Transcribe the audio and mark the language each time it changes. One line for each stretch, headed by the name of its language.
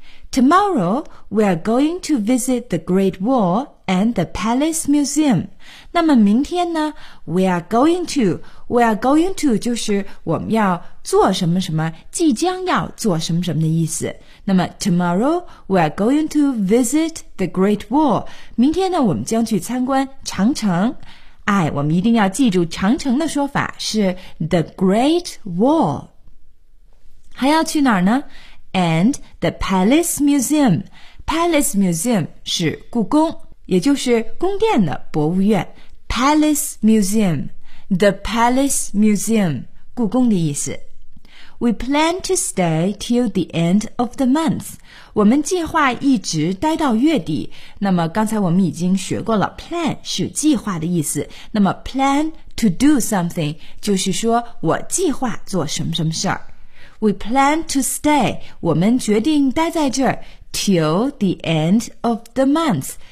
English: Tomorrow, we are going to visit the Great Wall and the Palace Museum.
Chinese: 那么明天呢 ,
English: we are going to
Chinese: 就是我们要做什么什么，即将要做什么什么的意思。
English: 那么 tomorrow, we are going to visit the Great Wall.
Chinese: 明天呢我们将去参观长城。哎，我们一定要记住长城的说法是
English: the Great Wall.
Chinese: 还要去哪儿呢？
English: And the Palace Museum. Palace Museum
Chinese: 是故宫，也就是宫殿的博物院。
English: Palace Museum. The Palace Museum.
Chinese: 故宫的意思。
English: We plan to stay till the end of the month.
Chinese: 我们计划一直待到月底。那么刚才我们已经学过了 plan 是计划的意思。那么 plan to do something 就是说我计划做什么什么事儿。
English: We plan to stay,
Chinese: 我们决定待在这儿
English: till the end of the month.